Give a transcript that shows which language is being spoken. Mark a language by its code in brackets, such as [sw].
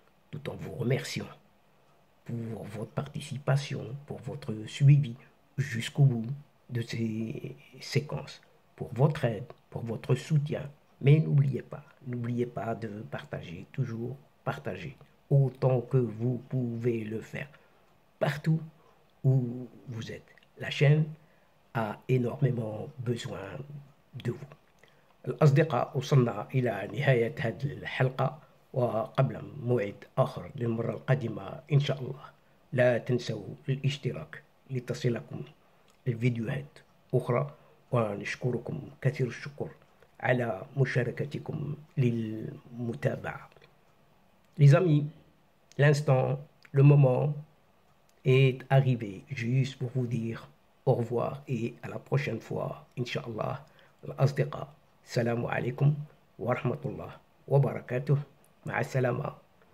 [fr] Tout en vous remerciant pour votre participation, pour votre suivi jusqu'au bout de ces séquences, pour votre aide, pour votre soutien. Mais n'oubliez pas de partager, toujours partager, autant que vous pouvez le faire, partout où vous êtes. La chaîne a énormément besoin de vous. [ar] الأصدقاء وصلنا إلى نهاية هذه الحلقة، وقبل موعد آخر للمرة القادمة إن شاء الله لا تنسوا الاشتراك لتصلكم الفيديوهات أخرى، ونشكركم كثير الشكر على مشاركتكم للمتابعة. [fr] Les amis, l'instant, le moment est arrivé juste pour vous dire au revoir et à la prochaine fois, Inch'Allah. [ar] الأصدقاء، السلام عليكم ورحمة الله وبركاته. مع السلامة.